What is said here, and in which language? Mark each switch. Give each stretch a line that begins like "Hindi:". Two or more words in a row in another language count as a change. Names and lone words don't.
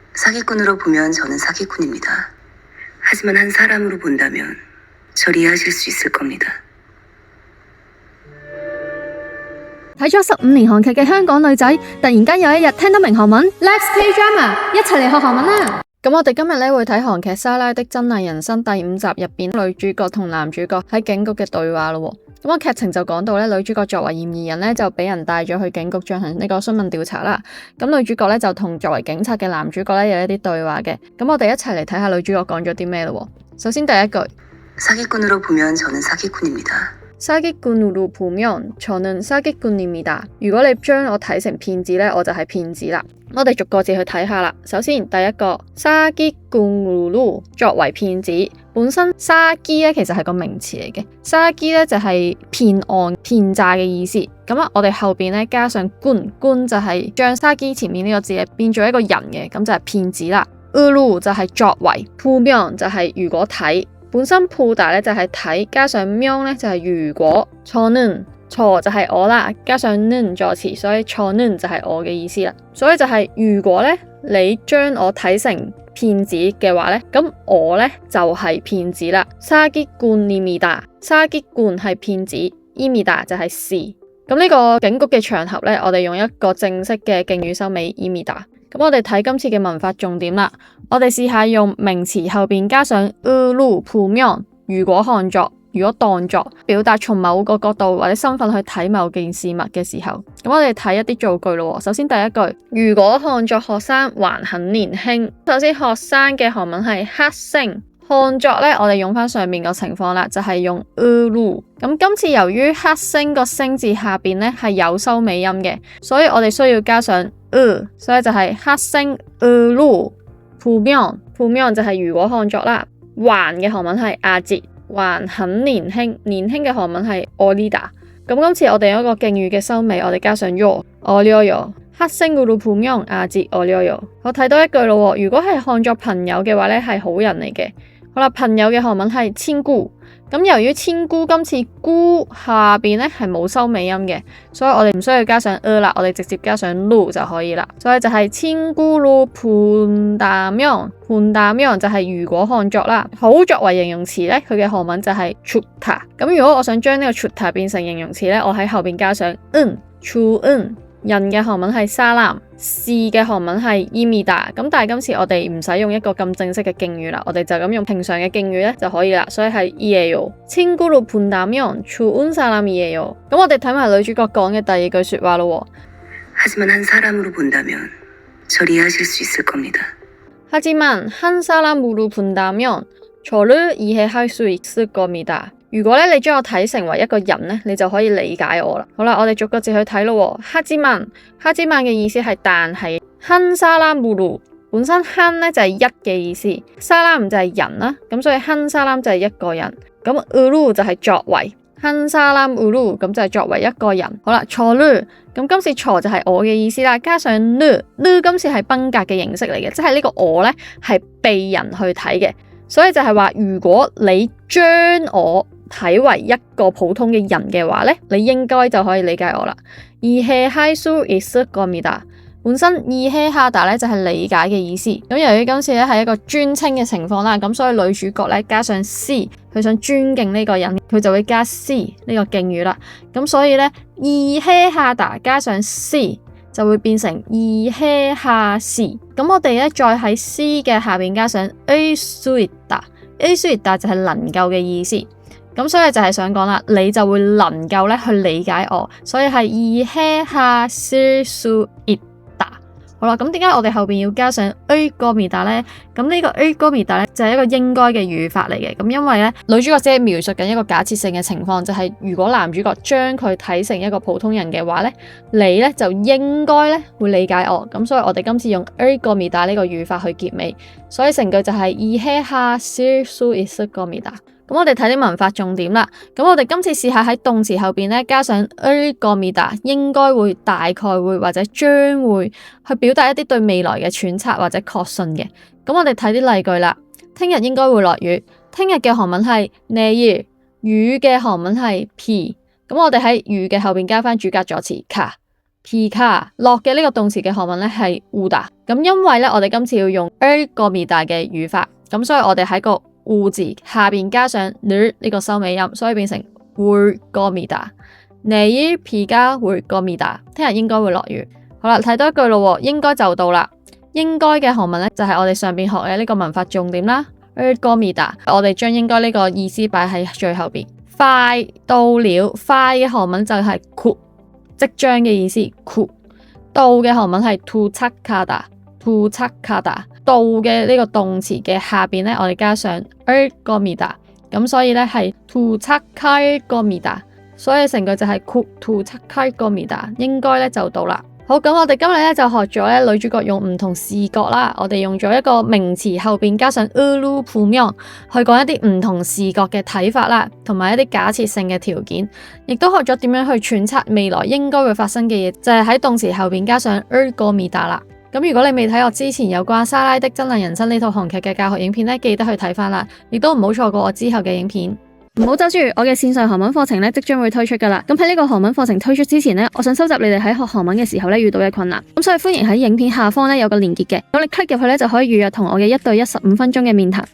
Korean: 사기꾼으로 보면 저는 사기꾼입니다. 하지만 한 사람으로 본다면 절 이해하실 수 있을 겁니다.
Cantonese: 睇咗15年韓劇嘅香港女仔，突然間有一日聽得明韓文 ，
English: Let's play drama，
Cantonese: 一齊嚟學韓文啦！咁我哋今日咧會睇韓劇《莎拉的真偽人生》第5集入邊女主角同男主角喺警局嘅對話咯。咁個劇情就講到咧，女主角作為嫌疑人咧就俾人帶咗去警局進行呢個詢問調查啦。咁女主角咧就同作為警察嘅男主角咧有一啲對話嘅。咁我哋一齊嚟睇下女主角講咗啲咩咯。首先第一句，
Korean: 사기꾼으로 보면 저는 사기꾼입니다. 사기꾼으로 보면 저는 사기꾼입니다.
Cantonese: 如果你將我睇成騙子呢，我就係騙子啦。我哋逐個字去睇下啦。首先第一個 사기꾼으로 作為騙子，本身사기呢其實係個名詞嚟嘅。사기呢就係騙案、騙詐嘅意思。咁啊，我哋後邊呢加上꾼就係將사기前面呢個字變做一個人嘅，咁就係騙子啦。으로就係作為，보면就係如果睇。本身보다咧就係睇，加上명咧就係如果，
Korean: 저는 저
Cantonese: 就係我啦，加上는助詞，所以저는就係我嘅意思啦。所以就係如果咧你將我睇成騙子嘅話咧，咁我咧就係騙子啦。
Korean: 사기꾼입니다，사기꾼
Cantonese: 係騙子，입니다就係是。咁呢個警局嘅場合咧，我哋用一個正式嘅敬語收尾，입니다。咁我哋睇今次嘅文法重點啦，我哋試下用名詞後邊加上
Korean: 으로 보면，
Cantonese: 如果看作，如果當作，表達從某個角度或者身份去睇某件事物嘅時候，咁我哋睇一啲造句咯。首先第一句，如果看作學生還很年輕。首先學生嘅韓文係학생，看作呢，我哋用翻上面個情況啦，就係用으로。咁今次由於학생個聲字下邊呢係有收尾音嘅，所以我哋需要加上所以就係
Korean: 학생으로 보면
Cantonese: 就係如果看作啦。還嘅韓文係아직，還很年輕，年輕嘅韓文係어리다。咁今次我哋有一個敬語嘅收尾，我哋加上
Korean: 어려요。학생으로 보면 아직 어려요。
Cantonese: 我睇多一句咯，如果係看作朋友嘅話咧，係好人嚟嘅。好啦，朋友嘅韓文係친구。咁由於친구今次구下邊咧係冇收尾音嘅，所以我哋唔需要加上啦，我哋直接加上로就可以啦。所以就係
Korean: 친구로 본다면
Cantonese: 就係如果看作啦。好作為形容詞咧，佢嘅韓文就係좋다。咁如果我想將呢個좋다變成形容詞咧，我喺後邊加上좋은。人嘅韓文係사람，事嘅韓文係입니다。咁但係今次我哋唔使用一個咁正式嘅敬語啦，我哋就咁用平常嘅敬語咧就可以啦。所以係
Korean: 이에요。친구로 본다면 좋은 사람이에요。
Cantonese: 咁我哋睇埋女主角講嘅第二句說話咯。
Korean: 하지만 한 사람으로 본다면 절 이해하실 수 있을 겁니다. 하지만 한 사람으로 본다면 저를 이해할 수 있을 겁니다。
Cantonese: 如果咧你將我睇成為一個人咧，你就可以理解我啦。好啦，我哋逐個字去睇咯。하지만嘅意思係但係，
Korean: 한 사람으로
Cantonese: 本身한咧就係一嘅意思，사람就係人啦，咁所以
Korean: 한 사람
Cantonese: 就係一個人，咁으로就係作為，
Korean: 한 사람으로
Cantonese: 咁就係作為一個人。好啦，저를咁今次저就係我嘅意思啦，加上르今次係賓格嘅形式嚟嘅，即係呢個我咧係被人去睇嘅，所以就係話如果你將我睇為一個普通嘅人嘅話咧，你應該就可以理解我啦。
Korean: 이해할 수 있을 겁니다。
Cantonese: 本身이해하다咧就係理解嘅意思。咁由於今次咧係一個尊稱嘅情況啦，咁所以女主角咧加上C，佢想尊敬呢個人，佢就會加 C 呢個敬語啦。咁所以咧이해하다加上 C 就會變成이해하시。咁我哋咧再喺 C 嘅下邊加上
Korean: 알 수 있다， 알 수 있다
Cantonese: 就係能夠嘅意思。咁所以就係想講啦，你就會能夠咧去理解我，所以係
Korean: 이해하실 수 있다。
Cantonese: 好啦，咁點解我哋後邊要加上
Korean: 을 겁니다
Cantonese: 咧？咁呢個
Korean: 을 겁니다
Cantonese: 咧就係一個應該嘅語法嚟嘅。咁因為咧女主角只係描述緊一個假設性嘅情況，就係如果男主角將佢睇成一個普通人嘅話咧，你咧就應該咧會理解我。咁所以我哋今次用
Korean: 을 겁니다
Cantonese: 呢個語法去結尾，所以成句就係
Korean: 이해하실 수 있을 겁니다。
Cantonese: 咁我哋睇啲文法重點啦。咁我哋今次試下喺動詞後邊咧加上
Korean: 을 겁니다，
Cantonese: 應該會、大概會或者將會去表達一啲對未來嘅揣測或者確信嘅。咁我哋睇啲例句啦。聽日應該會落雨。聽日嘅韓文係내일，雨嘅韓文係비。咁我哋喺雨嘅後邊加翻主格助詞가，비가。落嘅呢個動詞嘅韓文咧係오다。咁因為咧，我哋今次要用 겁니다嘅語法，咁所以我哋喺個우字下邊加上늘呢個收尾音，所以變成
Korean: 올 겁니다。내일 비가 올 겁니다。
Cantonese: 聽日應該會落雨。好啦，睇多一句咯，應該就到啦。應該嘅韓文咧就係我哋上邊學嘅呢個文法重點啦。
Korean: 올 겁니다，
Cantonese: 我哋將應該呢個意思擺喺最後邊。快到了，快嘅韓文就係곧，即將嘅意思곧。到嘅韓文係도착하다。到嘅呢個動詞嘅下邊咧，我哋加上
Korean: 올 겁니다，
Cantonese: 咁所以咧係
Korean: 도착할 겁니다，
Cantonese: 所以成句就係
Korean: 곧 도착할 겁니다，
Cantonese: 應該咧就到啦。好，咁我哋今日咧就學咗咧女主角用唔同視角啦，我哋用咗一個名詞後邊加上
Korean: 으로 보면
Cantonese: 去講一啲唔同視角嘅睇法啦，同埋一啲假設性嘅條件，亦都學咗點樣去揣測未來應該會發生嘅嘢，就係喺動詞後邊加上
Korean: 올 겁니다
Cantonese: 啦。咁如果你未睇我之前有關莎拉的真實人生呢套韓劇嘅教學影片咧，記得去睇翻啦，亦都唔好錯過我之後嘅影片。唔好走住，我嘅線上韓文課程咧即將會推出噶啦。咁喺呢個韓文課程推出之前咧，我想收集你哋喺學韓文嘅時候咧遇到嘅困難。咁所以歡迎喺影片下方咧有個連結嘅，咁你 click 入去咧就可以預約同我嘅1對1 15分鐘嘅面談。